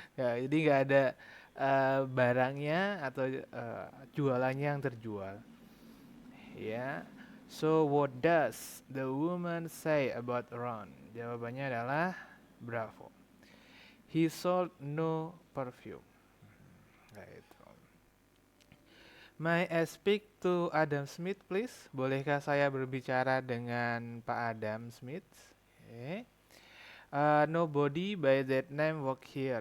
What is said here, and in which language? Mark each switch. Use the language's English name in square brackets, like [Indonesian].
[Indonesian] Ya, jadi nggak ada barangnya atau jualannya yang terjual. Ya. [English] So what does the woman say about Ron? [Indonesian] Jawabannya adalah bravo. [English] He sold no perfume. [Indonesian] Nah, itu. [English] May I speak to Adam Smith, please? [Indonesian] Bolehkah saya berbicara dengan Pak Adam Smith? [English] Okay. Nobody by that name work here.